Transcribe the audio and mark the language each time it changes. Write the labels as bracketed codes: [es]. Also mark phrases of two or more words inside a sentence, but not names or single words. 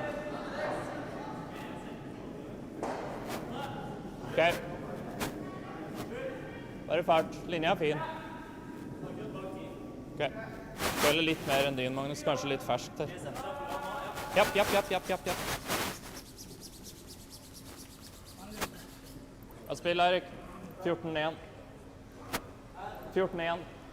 [no] Ok. Bare fart. Linja er fin. Ok. Føler litt mer enn din, Magnus. Kanskje litt ferskt her. Japp, japp, japp, japp, japp, japp. Ja, spill, Erik. 14-1. 14-1.